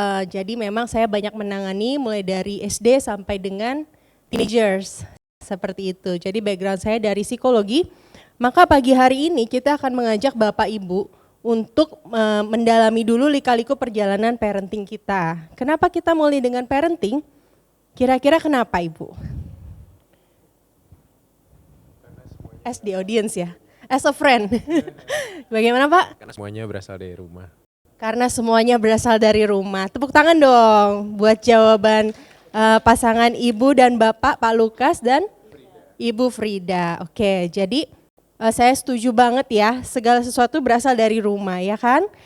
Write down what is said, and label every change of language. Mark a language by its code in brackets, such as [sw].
[id] Jadi memang saya banyak menangani mulai dari SD sampai dengan teenagers. Seperti itu, jadi background saya dari psikologi, maka pagi hari ini kita akan mengajak Bapak Ibu untuk mendalami dulu lika-liku perjalanan parenting kita. Kenapa kita mulai dengan parenting? Kira-kira kenapa Ibu? [en] As the audience ya, as a friend. [id] Bagaimana Pak? Karena semuanya berasal dari rumah. Karena semuanya berasal dari rumah. Tepuk tangan dong buat jawaban pasangan Ibu dan Bapak, Pak Lukas dan Ibu Frida. Oke, jadi saya setuju banget ya, segala sesuatu berasal dari rumah ya kan?